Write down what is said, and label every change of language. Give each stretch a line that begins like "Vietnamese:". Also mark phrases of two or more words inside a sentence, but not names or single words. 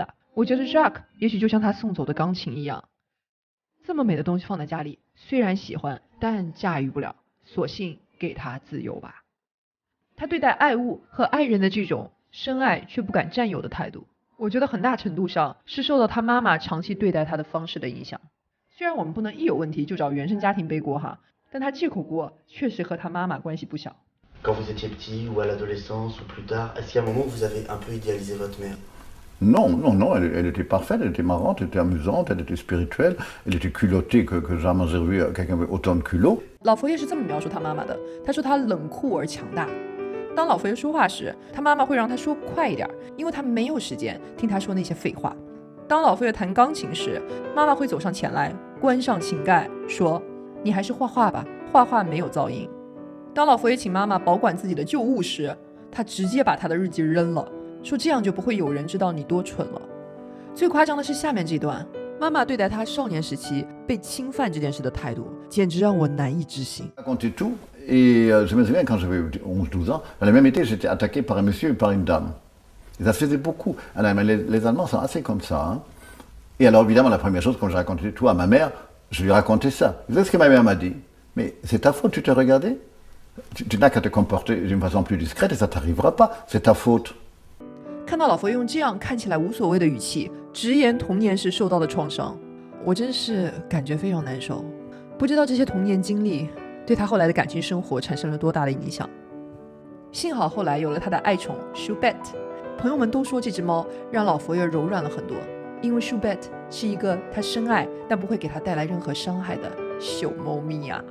Chinese: 我觉得 Jacques 也许就像他送走的钢琴一样，这么美的东西放在家里，虽然喜欢，但驾驭不了，索性给他自由吧。他对待爱物和爱人的这种深爱却不敢占有的态度，我觉得很大程度上是受到他妈妈长期对待他的方式的影响。虽然我们不能一有问题就找原生家庭背锅哈，但他借口锅确实和他妈妈关系不小。
French: Quand vous étiez petit ou à l'adolescence ou plus tard, est-ce qu'à un moment vous avez un peu idéalisé votre mère? Non, elle était parfaite, elle était marrante, elle était amusante, elle était spirituelle, elle était culottée que jamais j'ai vu quelqu'un avec autant de culot.
Chinese: 老佛爷是这么描述他妈妈的，他说她冷酷而强大。当老佛爷说话时，他妈妈会让他说快一点，因为他没有时间听他说那些废话。当老佛爷弹钢琴时，妈妈会走上前来，关上琴盖，说：“你还是画画吧，画画没有噪音。” 当老佛爷请妈妈保管自己的旧物时，他直接把他的日记扔了，说这样就不会有人知道你多蠢了。最夸张的是下面这段，妈妈对待他少年时期被侵犯这件事的态度，简直让我难以置信。
French: Racontait tout, et je me souviens quand j'avais 11-12 ans, le même été j'étais attaqué par un monsieur et par une dame. Et ça se faisait beaucoup. Alors, les Allemands sont assez comme ça. Hein. Et alors évidemment la première chose quand je racontais tout à ma mère, je lui racontais ça. Vous savez ce que ma mère m'a dit? Mais c'est ta faute, tu t'es regardé? Tu n'as qu'à te comporter d'une façon plus discrète et ça t'arrivera pas, c'est ta faute.
Chinese: 看到老佛用这样看起来无所谓的语气直言童年时受到的创伤，我真是感觉非常难受。不知道这些童年经历对他后来的感情生活产生了多大的影响。幸好后来有了他的爱宠 Choubette， 朋友们都说这只猫让老佛爷柔软了很多，因为 Choubette 是一个他深爱但不会给他带来任何伤害的小猫咪啊。